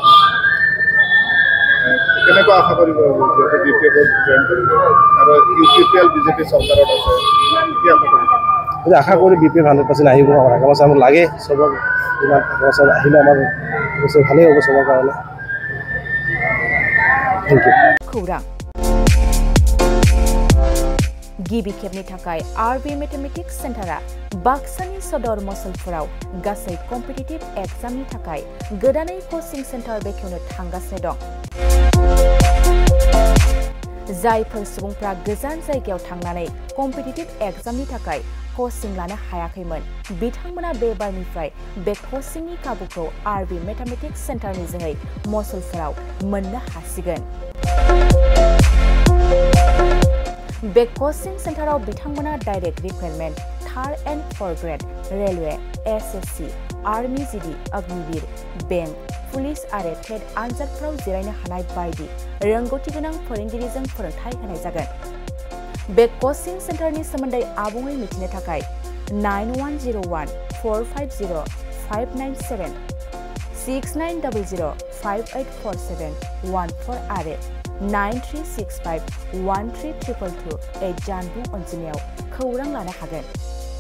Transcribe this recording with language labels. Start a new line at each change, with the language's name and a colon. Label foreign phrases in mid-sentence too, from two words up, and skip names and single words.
Assamese: কেনেকুৱা আশা কৰিব যিহেতু BPF জইন কৰিব আৰু UPPL BJP চৰকাৰত আছে কি আশা কৰিব আশা কৰি BPF 100% আহিব আমাৰ আগামী আমাক লাগে চবক ইমান আহিলে আমাৰ ভালেই হ'ব চবৰ কাৰণে
English: thank you
Bodo: खौरां गिबि खेबनि थाखाय RB मेथमेटिक्स सेन्टारा बाक्सानि सदर मसलफोराव गासै
English: competitive exam
Bodo: थाखाय गोदानै कोचिं सेन्टार बेखेवनो थांगासिनो दं जायफोर सुबुंफ्रा गोजान जायगायाव थांनानै
English: competitive exam
Bodo: थाखाय कोचिं लानो हायाखैमोन बिथांमोना बे बारनिफ्राय बे कोचिंनि खाबुखौ RB मेथमेटिक्स सेन्टारनि जोहै मसलफोराव मोननो हासिगोन बे कोचिं सेन्टाराव बिथांमोना
English: direct recruitment 3rd and 4th grade railway
Bodo: SSC आर्मी GD अग्निवीर बैंक पुलिस आरो टेट आनजादफोराव जिरायनो हानाय बायदि रोंगौथि गोनां फोरोंगिरिजों फोरोंथाय होनाय जागोन बे कोचिं सेन्टारनि सोमोन्दै आबुङै मिथिनो थाखाय 9101450597 6900584714 आरो 9365132228 जानबुं अनजिमायाव खौरां लानो हागोन